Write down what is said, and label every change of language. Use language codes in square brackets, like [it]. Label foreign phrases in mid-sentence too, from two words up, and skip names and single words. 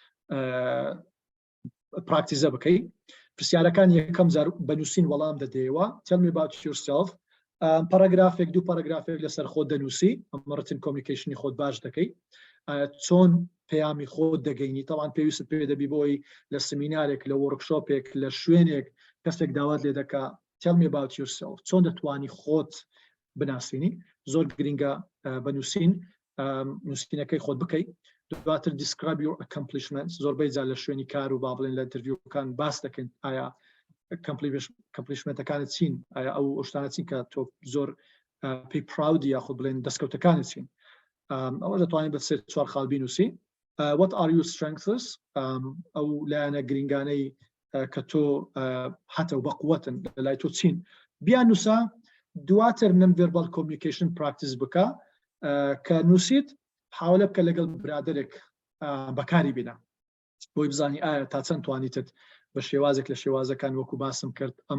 [ckb] پراکتیزە بکەی پرسیارەکان یەکەم جار بنووسین وەڵام دەدەیەوە [en] tell me about yourself [ckb] پاراگرافێک دوو پاراگرافێک لەسەر خۆت دەنووسی ئەمە ڕتن کۆمیونیکیشنی خۆت باش دەکەی چۆن پەیامی خۆت دەگەینی تاوان پێویست پێ دەبی بۆی لە سمینارێک لە وەرکشۆپێک لە شوێنێک کەسێک داوات لێ دەکا [en] tell me about yourself [ckb] چۆن دەتوانی خۆت بناسیینی زۆر گرینگە بنووسین نووسینەکەی خۆت بکەی دواتر [en] describe your accomplishments [ckb] زۆربەی جار لە شوێنی کار و با بڵێن لە ئینتەرویوکان باس دەکەن ئایا accomplishmentەکانت چین ئایا ئەو شتانە چین کە تۆ زۆر پێی پراودی یاخود بڵێن دەستکەوتەکانت چین ئەوە دەتوانین بە سێ چوار خاڵ بینووسی [en] what are your strengths [ckb] ئەو لایەنە گرنگانەی کە تۆ هەتە و بەقوەتن لەلای تۆ چین بیانووسە دواتر [en] non verbal communication [ckb] پراکتیس بکە کە نووسیت حاولە بکە لەگەڵ برادێک بەکاری بینە بۆی بزانی ئایا تا چەند توانیتت بە شێوازێک لە شێوازەکان وەکو باسم کرد